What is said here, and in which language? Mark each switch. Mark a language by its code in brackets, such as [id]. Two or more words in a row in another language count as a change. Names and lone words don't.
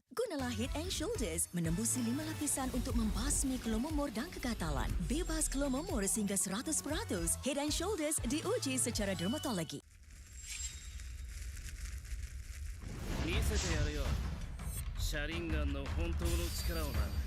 [ms] Gunalah Head and Shoulders menembusi 5 lapisan untuk membasmi kelumumur dan kegatalan. Bebas kelumumur sehingga 100%. Head and Shoulders diuji secara dermatologi. [ja] 見せてやるよ。車輪ガンの本当の力をな。